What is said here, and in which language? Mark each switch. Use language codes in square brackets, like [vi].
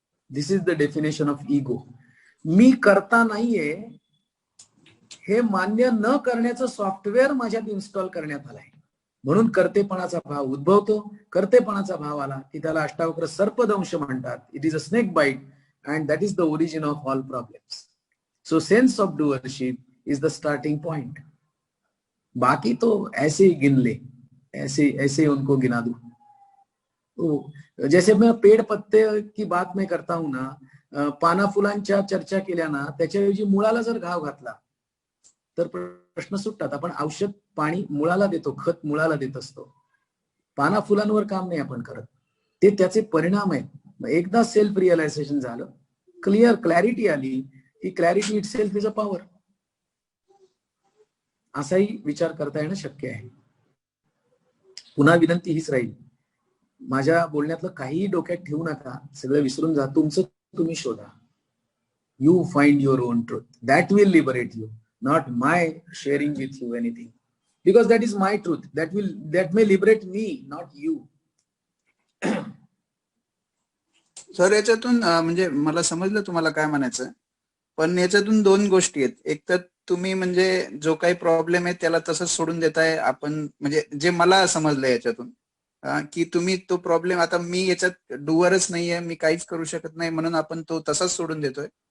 [en] This is the definition of ego. [mr] मी करता नाहीये हे मान्य न करण्याचं सॉफ्टवेअर माझ्यात इन्स्टॉल करण्यात आलंय. म्हणून कर्तेपणाचा भाव उद्भवतो. कर्तेपणाचा भाव आला की त्याला अष्टावक्र सर्पदंश म्हणतात. [en] It is a snake bite and that is the origin of all problems. So sense of doership is the starting point. [hi] बाकी तो ऐसे ही गिन ले, ऐसे उनको गिना दो. तो जैसे मैं पेड़ पत्ते की बात में करता हूं ना, [mr] पाना फुलांच्या चर्चा केल्या ना, त्याच्याऐवजी मुळाला जर घाव घातला तर प्रश्न सुटतात. आपण औषध पाणी मुळाला देतो, खत मुळाला देत असतो. पाना फुलांवर काम नाही आपण करत. ते त्याचे परिणाम आहेत. एकदा सेल्फ रिअलायझेशन झालं, क्लॅरिटी आली की [en] Clarity itself is a power. [mr] असाही विचार करता येणं शक्य आहे. पुन्हा विनंती हीच राहील, माझ्या बोलण्यातलं काहीही डोक्यात ठेवू नका. सगळं विसरून जा. तुमचं तुम्ही शोधा. [en] You find your own truth. That will liberate you, not my sharing with you anything, because that is my truth. That may liberate me, not you. [mr] Sir, याच्यातून म्हणजे मला समजलं तुम्हाला काय म्हणायचं. पण याच्यातून दोन गोष्टी आहेत. एक तर तुम्ही म्हणजे जो काही प्रॉब्लेम आहे त्याला तसंच सोडून देताय. आपण म्हणजे जे मला समजलं याच्यातून की तुम्ही तो प्रॉब्लेम, आता मी याच्यात डुअरच नाहीये, मी काहीच करू शकत नाही म्हणून आपण तो तसाच सोडून देतोय.